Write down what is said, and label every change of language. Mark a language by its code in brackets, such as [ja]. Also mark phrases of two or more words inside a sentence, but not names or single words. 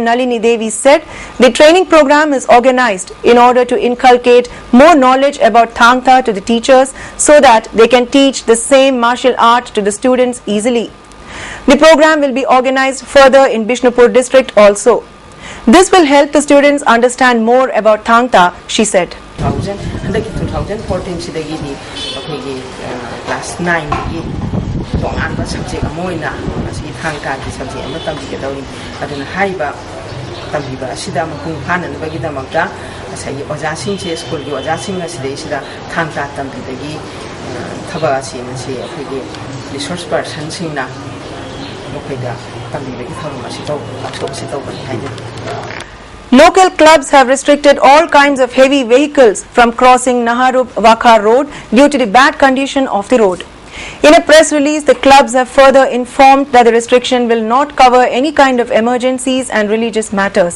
[en] Nalini Devi said the training program is organized in order to inculcate more knowledge about Thang Tha to the teachers so that they can teach the same martial art to the students easily. The program will be organized further in Bishnupur district also. This will help the students understand more about Thang Tha, she said. [mni] 2014 sidagidi class 9 gi tong subject amoina asi Thang Tha ki subject ama tambigadawin aduna haiba tambiba asida mapung hanan bagi damakta asai oja sing che school gi oja sing asida isida Thang Tha tambidagi thaba asi nasi aphigi [en] resource person [mni] singna ꯃꯈꯣꯏꯗ ꯇꯝꯕꯤꯕꯒꯤ ꯊꯧꯔꯝ ꯑꯁꯤ ꯇꯧꯕꯅꯤ ꯍꯥꯏꯖꯔꯤ. [en] Local clubs have restricted all kinds of heavy vehicles from crossing Naharup-Wakha road due to the bad condition of the road. In a press release, the clubs have further informed that the restriction will not cover any kind of emergencies and religious matters.